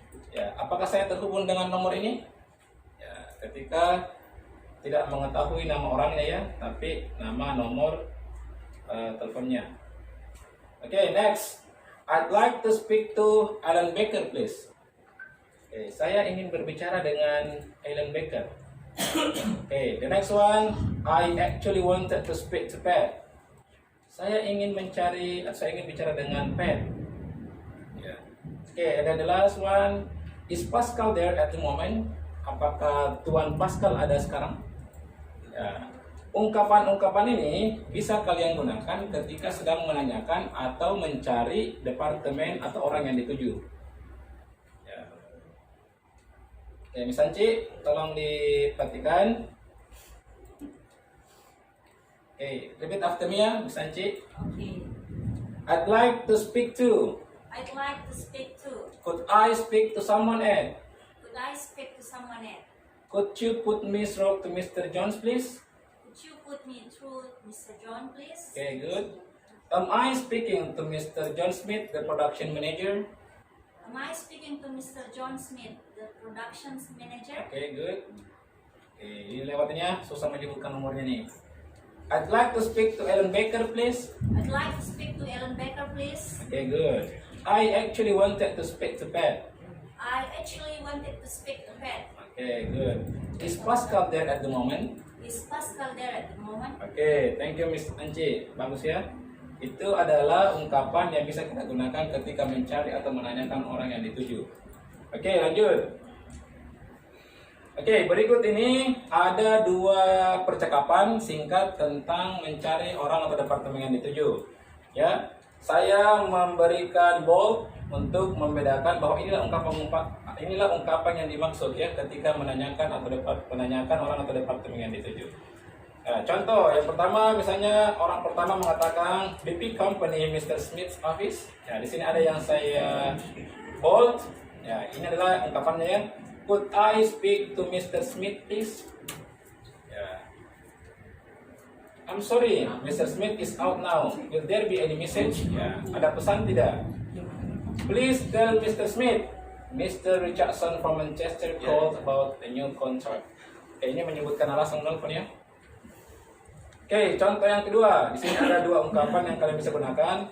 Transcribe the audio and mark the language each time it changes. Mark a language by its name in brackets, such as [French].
[Indonesian] Ya, apakah saya terhubung dengan nomor ini? Ya, ketika tidak mengetahui nama orangnya ya, tapi nama nomor teleponnya. [English] Oke, next. I'd like to speak to Alan Baker, please. [Indonesian] Oke, saya ingin berbicara dengan Alan Baker. [English] Oke, the next one. I actually wanted to speak to Pat. [Indonesian] Saya ingin bicara dengan Pat. [English] Yeah. Okay, and then the last one. Is Pascal there at the moment? [Indonesian] Apakah Tuan Pascal ada sekarang? Ya. Ungkapan-ungkapan ini bisa kalian gunakan ketika sedang menanyakan atau mencari departemen atau orang yang dituju. Ya. Oke, Miss Anci, tolong diperhatikan. [English] Oke, repeat after me ya, Miss Anci. Okay. I'd like to speak to. I'd like to speak to. Could I speak to someone else? Could I speak to someone else? Could you put me through to Mr. Jones, please? Could you put me through Mr. John, please? Okay, good. Am I speaking to Mr. John Smith, the production manager? Am I speaking to Mr. John Smith, the productions manager? Okay, good. [Indonesian] Okay, ini lewatannya susah menyebutkan nomornya nih. [English] I'd like to speak to Ellen Baker, please. I'd like to speak to Ellen Baker, please. Okay, good. I actually wanted to speak to Pat. I actually wanted to speak to Pat. Okay, good. Is Pascal there at the moment? Is Pascal there at the moment? Oke, thank you Miss Anci. [Indonesian] Bagus ya. Itu adalah ungkapan yang bisa kita gunakan ketika mencari atau menanyakan orang yang dituju. Oke, lanjut. Oke, berikut ini ada 2 percakapan singkat tentang mencari orang atau departemen yang dituju. Ya, saya memberikan bold untuk membedakan bahwa inilah ungkapan yang dimaksud ya ketika menanyakan orang atau departemen yang dituju. Contoh yang pertama, misalnya orang pertama mengatakan BP Company, [English] Mr. Smith's office. [Indonesian] Ya, di sini ada yang saya bold. Ya, ini adalah ungkapannya ya. [English] Could I speak to Mr. Smith, please? Ya. I'm sorry, Mr. Smith is out now. Will there be any message? [Indonesian] Ya, ada pesan tidak? [English] Please tell Mr. Smith, Mr. Richardson from Manchester called about a new contract. [Indonesian] Ini menyebutkan alasan telepon ya. Oke, contoh yang kedua. Di sini ada 2 ungkapan yang kalian bisa gunakan.